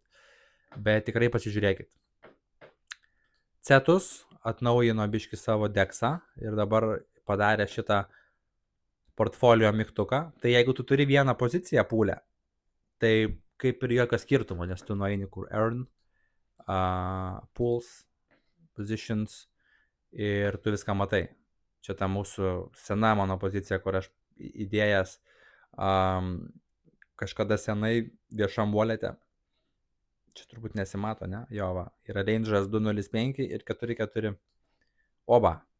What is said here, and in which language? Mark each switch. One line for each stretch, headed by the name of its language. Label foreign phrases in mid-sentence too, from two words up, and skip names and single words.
Lithuanian: Bet tikrai pasižiūrėkit. Cetus atnaujino biški savo deksą ir dabar padarė šitą portfolio mygtuką, tai jeigu tu turi vieną poziciją pool'e, tai kaip ir jokio skirtumo, nes tu nueini kur
English: earn, pools, positions
Lithuanian: ir tu viską matai. Čia ta mūsų sena mano pozicija, kur aš įdėjęs kažkada senai viešam wallet'e. Čia turbūt nesimato, ne? Jo, va. Yra range'as 205 ir 44. Oba.